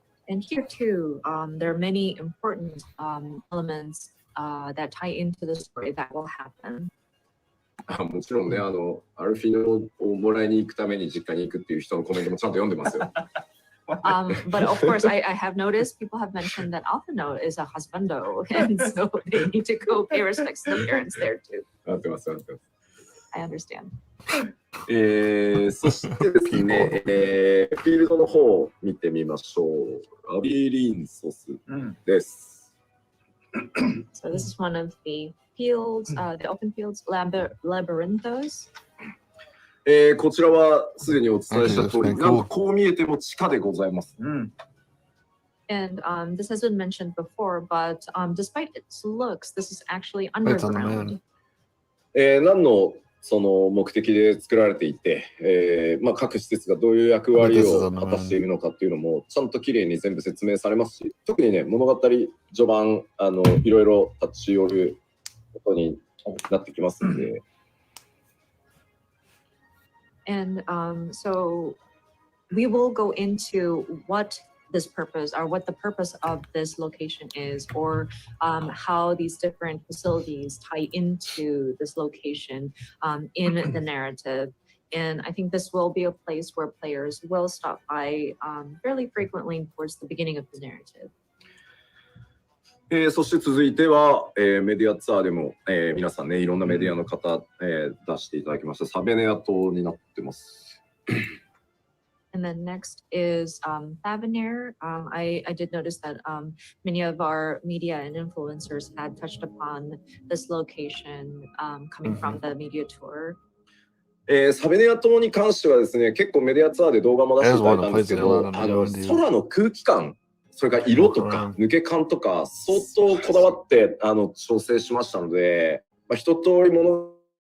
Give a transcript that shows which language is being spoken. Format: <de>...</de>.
<en>And here too, there are many important elements that tie into the story that will happen.</en> <ja>もちろんね、アルフィノをもらいに行くために実家に行くっていう人のコメントもちゃんと読んでますよ。</ja> <en>But of course, I have noticed people have mentioned that Alphino is a husbando, and so they need to go pay respects to the parents there too.</en> <ja>合ってます、合ってます。</ja> <en>I understand.</en> <ja>そしてですね、フィールドの方を見てみましょう。アビリンソスです。</ja> <en>So this is one of the fields, the open fields, labyrinthos.</en> <ja>こちらはすでにお伝えした通り、なんとこう見えても地下でございます。</ja> <en>And this has been mentioned before, but despite its looks, this is actually underground.</en> <ja>何のその目的で作られていて、各施設がどういう役割を果たしているのかっていうのもちゃんときれいに全部説明されますし、特にね、物語序盤いろいろ立ち寄ることになってきますので。</ja> <en>And so we will go into what this purpose or what the purpose of this location is, or how these different facilities tie into this location in the narrative. And I think this will be a place where players will stop by fairly frequently towards the beginning of the narrative.</en> <ja>そして続いては、メディアツアーでも、皆さんね、いろんなメディアの方、出していただきましたサベネア島になってます。</ja> <en>And then next is Thavenair. I did notice that many of our media and influencers had touched upon this location coming from the media tour.</en> <ja>サベネア島に関してはですね、結構メディアツアーで動画も出していただいたんですけど、空の空気感、それから色とか抜け感とか相当こだわって調整しましたので、一通りもの</ja>